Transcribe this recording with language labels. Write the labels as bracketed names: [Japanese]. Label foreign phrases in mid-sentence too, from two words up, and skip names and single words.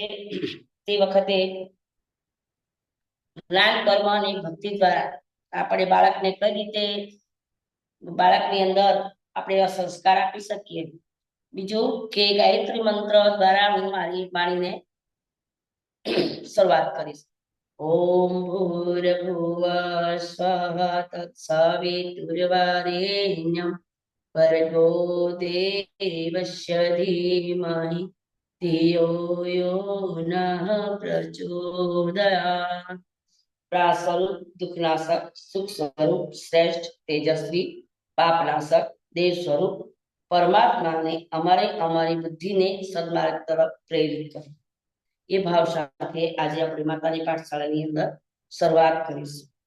[Gujarati] તે વખતે જ્ઞાન, કર્મ અને ભક્તિ દ્વારા આપણે બાળકને કઈ રીતે બાળકની અંદર આપણે સંસ્કાર આપી શકીએ. બીજું કે ગાયત્રી મંત્ર દ્વારા હું મારી વાણીને શરૂઆત કરીશ. [Sanskrit] ओम भूर्भुवः स्वः तत्सवितुर्वरेण्यं भर्गो देवस्य धीमहि धियो यो नः प्रचोदयात्. [Gujarati] પ્રાસ્વરૂપ દુઃખનાશક, સુખ સ્વરૂપ, શ્રેષ્ઠ, તેજસ્વી, પાપનાશક, દેવ સ્વરૂપ પરમાત્માને અમારી બુદ્ધિને સદમાર્ગ તરફ પ્રેરિત કરો. એ ભાવ સાથે આજે આપણે માતાની પાઠશાળાની અંદર શરૂઆત કરીશું.